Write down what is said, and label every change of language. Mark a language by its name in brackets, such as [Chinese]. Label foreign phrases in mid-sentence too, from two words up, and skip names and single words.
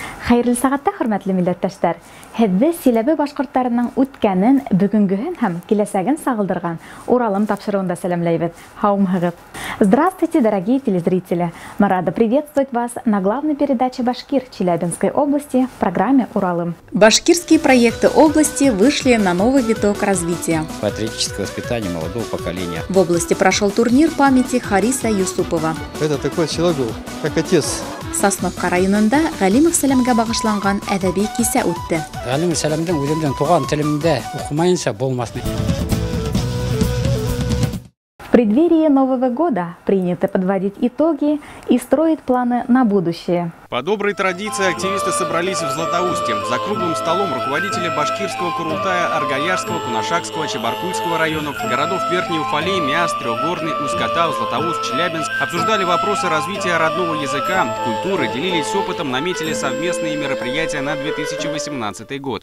[Bashkir] Хәерле сәгатьтә, хөрмәтле милләттәшләр, һеҙҙе Силәбе башҡорттарының үткәнен, бөгөнгөһөн һәм киләсәген сағылдырған Уралым тапшырыуында сәләмләйбеҙ. Һаумыһығыҙ. [Russian] Здравствуйте, дорогие телезрители! Мы рады приветствовать вас на главной передаче «Башкир» Челябинской области в программе «Уралым». Башкирские проекты области вышли на новый виток развития. Патриотическое воспитание молодого поколения. В области прошел турнир памяти Хариса Юсупова. Это такой человек был, как отец. [Bashkir] Сосновка районында Галимов сәләмгә багышланган әдәби кисә үтте. Галимов сәләмдән үземдән туган телемдә укымаенча булмасын. [Russian] В преддверии Нового года принято подводить итоги и строить планы на будущее. По доброй традиции активисты собрались в Златоусте. За круглым столом руководители Башкирского Курултая, Аргаярского, Кунашакского, Чебаркульского районов, городов Верхний Уфалей, Миас, Трехгорный, Усть-Катав, Златоуст, Челябинск обсуждали вопросы развития родного языка, культуры, делились опытом, наметили совместные мероприятия на 2018 год.